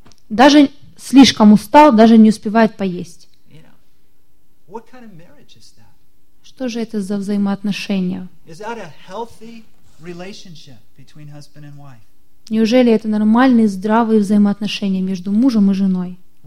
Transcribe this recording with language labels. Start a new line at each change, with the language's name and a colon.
Russian: Даже слишком устал, даже не успевает поесть.
English: You know, what kind of marriage is that?
Russian: Что же это за взаимоотношения?
English: Is that a healthy relationship between husband and wife?
Russian: Неужели это нормальные, здравые взаимоотношения между мужем и женой?